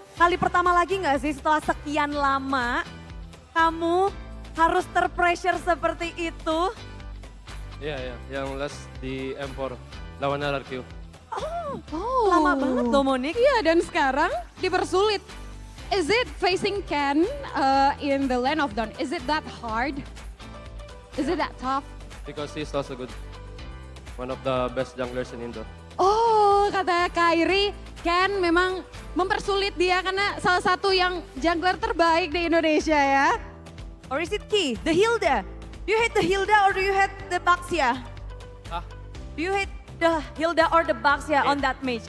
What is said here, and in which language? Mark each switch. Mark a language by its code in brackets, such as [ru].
[id] Kali pertama lagi nggak sih setelah sekian lama kamu harus terpressure seperti itu? Iya, yang last di M4 lawan RRQ. Oh, lama banget loh Monik. Iya dan sekarang dipersulit. [en] Is it facing Ken in the Land of Dawn? Is it that hard? Is it that tough? Because he's also good. One of the best junglers in Indo. [id] Oh, kata Kairi, Ken memang mempersulit dia karena salah satu yang jungler terbaik di Indonesia ya. [en] Or is it Key? The Hilda? Do you hate the Hilda or do you hate the Baxia? Hah? Do you hate the Hilda or the Baxia on that match?